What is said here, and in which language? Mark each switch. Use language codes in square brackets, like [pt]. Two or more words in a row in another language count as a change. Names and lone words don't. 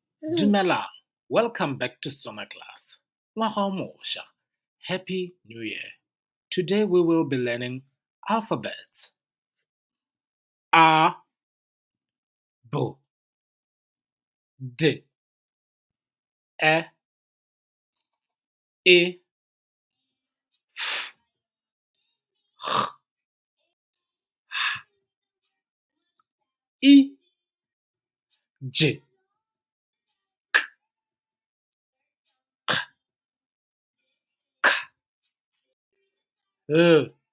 [tn] Dumelang, [en] welcome back to Setswana Class. [tn] Ngwaga o mošwa. [en] Happy New Year. Today we will be learning alphabets. A, B, D, E, I, F, H, I, J, K, L,